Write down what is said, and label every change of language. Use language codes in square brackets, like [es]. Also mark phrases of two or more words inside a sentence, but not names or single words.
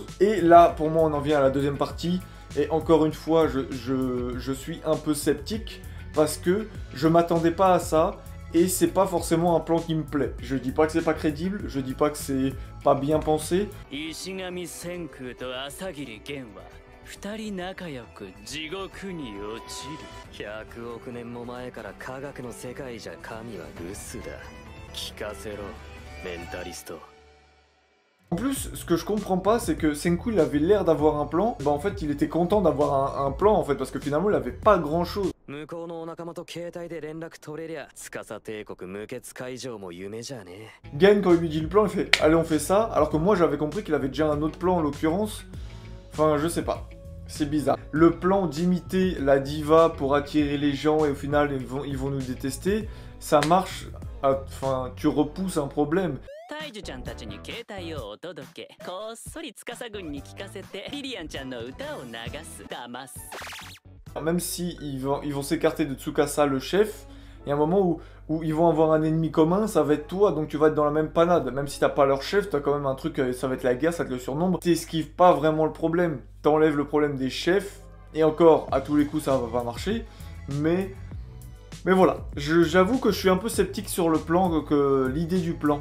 [fr] Et là, pour moi, on en vient à la deuxième partie, et encore une fois, je suis un peu sceptique, parce que je m'attendais pas à ça, et c'est pas forcément un plan qui me plaît. Je dis pas que c'est pas crédible, je dis pas que c'est pas bien pensé. [ja] 二人仲良く地獄に落ちる。100億年も前から科学の世界じゃ神はブスだ。聞かせろ、メンタリスト。 [fr] En plus, ce que je comprends pas, c'est que Senku il avait l'air d'avoir un plan. Bah en fait, il était content d'avoir un plan en fait, parce que finalement, il avait pas grand chose. [ja] 向こうのお仲間と携帯で連絡取れりゃ、司帝国無血会場も夢じゃねえ。 [fr] Gain, quand il lui dit le plan, il fait allez, on fait ça. Alors que moi, j'avais compris qu'il avait déjà un autre plan en l'occurrence. Enfin, je sais pas. C'est bizarre. Le plan d'imiter la diva pour attirer les gens et au final, ils vont nous détester, ça marche. Enfin, tu repousses un problème. [ja] タイジュちゃんたちに携帯をお届け、こっそり司軍に聞かせてリリアンちゃんの歌を流す、騙す。 [fr] Même si ils vont s'écarter de Tsukasa le chef, il y a un moment où ils vont avoir un ennemi commun, ça va être toi, donc tu vas être dans la même panade. Même si t'as pas leur chef, t'as quand même un truc, ça va être la guerre, ça te le surnombre. T'esquives pas vraiment le problème. T'enlèves le problème des chefs, et encore, à tous les coups ça va pas marcher, mais voilà, j'avoue que je suis un peu sceptique sur le plan, que l'idée du plan.